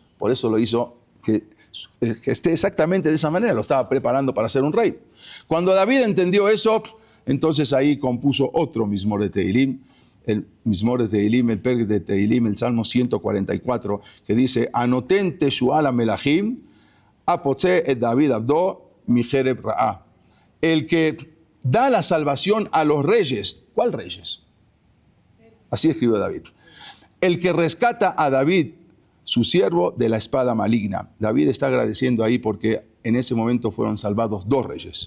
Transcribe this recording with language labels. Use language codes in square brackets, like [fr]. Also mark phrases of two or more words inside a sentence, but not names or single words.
[es] Por eso lo hizo que esté exactamente de esa manera, lo estaba preparando para ser un rey. Cuando David entendió eso, entonces ahí compuso otro Mizmor de Tehilim, el Mizmor de Tehilim, el Perek de Tehilim, el Salmo 144, que dice, [he] הנותן תשועל המלכים, הפוצה את דוד עבדו, מחרב רעה. [es] El que da la salvación a los reyes. ¿Cuál reyes? Así escribió David. El que rescata a David, su siervo, de la espada maligna. David está agradeciendo ahí porque en ese momento fueron salvados dos reyes.